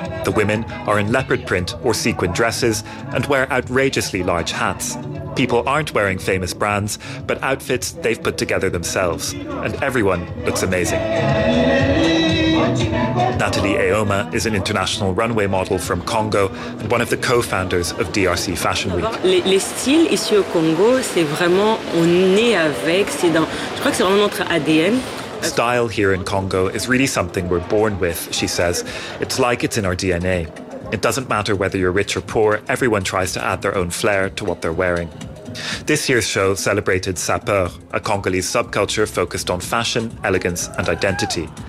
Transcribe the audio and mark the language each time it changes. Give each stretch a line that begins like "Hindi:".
English: The women are in leopard print or sequin dresses and wear outrageously large hats. People aren't wearing famous brands, but outfits they've put together themselves. And everyone looks amazing. Natalie Aoma is an international runway model from Congo and one of the co-founders of DRC Fashion Week.
French: Le style ici au Congo, c'est vraiment, on est avec, c'est dans, je crois que c'est vraiment notre ADN.
English: Style here in Congo is really something we're born with, she says. It's like it's in our DNA. It doesn't matter whether you're rich or poor, everyone tries to add their own flair to what they're wearing. This year's show celebrated Sapeur, a Congolese subculture focused on fashion, elegance, and identity.